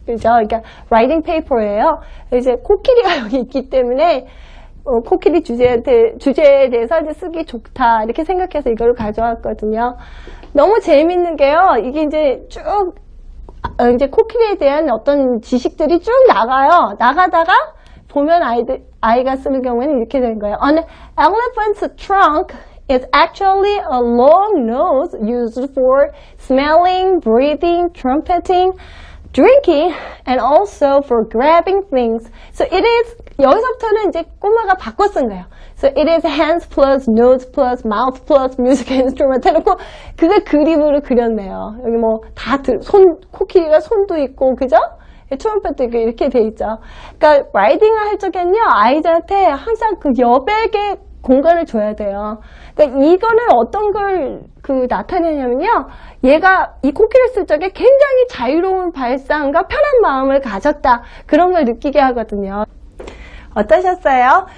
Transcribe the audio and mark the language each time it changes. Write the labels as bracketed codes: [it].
[ko] 그러니까 라이팅 페이퍼예요. 이제 코끼리가 여기 있기 때문에 코끼리 주제에 대해서 이제 쓰기 좋다 이렇게 생각해서 이걸 가져왔거든요. 너무 재밌는 게요. 이게 이제 쭉 이제 코끼리에 대한 어떤 지식들이 쭉 나가요. 나가다가 보면 아이가 쓰는 경우에는 이렇게 되는 거예요. [en] An elephant's trunk is actually a long nose used for smelling, breathing, trumpeting, drinking, and also for grabbing things. So it is, [ko] 여기서부터는 이제 꼬마가 바꿔 쓴 거예요. [en] So it is hands plus nose plus mouth plus music instrument [ko] 해놓고 그걸 그림으로 그렸네요. 여기 뭐 다 코끼리가 손도 있고, 그죠? 트럼펫도 있고 이렇게 돼 있죠. 그러니까 라이딩을 할 적에는요, 아이들한테 항상 그 여백의 공간을 줘야 돼요. 그러니까 이거는 어떤 걸 나타내냐면요, 얘가 이 코끼리를 쓸 적에 굉장히 자유로운 발상과 편한 마음을 가졌다, 그런 걸 느끼게 하거든요. 어떠셨어요?